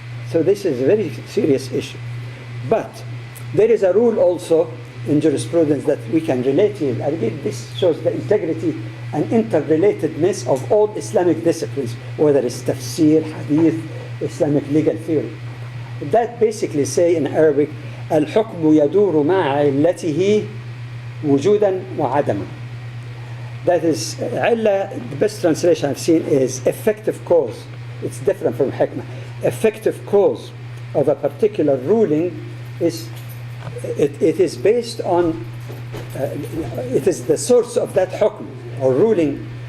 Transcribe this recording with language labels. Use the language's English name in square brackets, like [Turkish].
[English] So this is a very serious issue. But there is a rule also in jurisprudence that we can relate here. Again, this shows the integrity and interrelatedness of all Islamic disciplines, whether it's tafsir, hadith, Islamic legal theory. That basically say in Arabic, [Arabic] الحكم يدور مع علته وجودا وعدما. [English] That is, the best translation I've seen is effective cause. It's different from hikmah. Effective cause of a particular ruling is, it is based on, it is the source of that hukm or ruling.